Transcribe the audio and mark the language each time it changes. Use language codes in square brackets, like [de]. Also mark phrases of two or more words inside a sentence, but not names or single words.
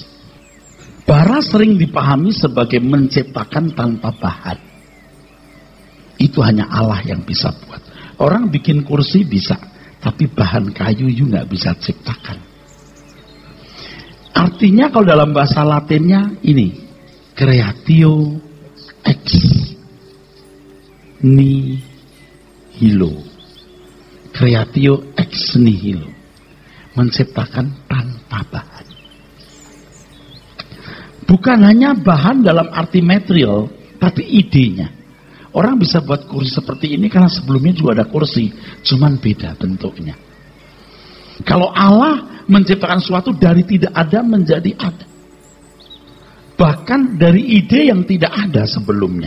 [id] Bara sering dipahami sebagai menciptakan tanpa bahan. Itu hanya Allah yang bisa buat. Orang bikin kursi bisa, tapi bahan kayu juga bisa ciptakan. Artinya kalau dalam bahasa Latinnya ini, [la] creatio ex nihilo. Creatio ex nihilo, [id] menciptakan tanpa bahan. Bukan hanya bahan dalam arti material, tapi idenya. Orang bisa buat kursi seperti ini karena sebelumnya juga ada kursi, cuman beda bentuknya. Kalau Allah menciptakan sesuatu dari tidak ada menjadi ada, bahkan dari ide yang tidak ada sebelumnya.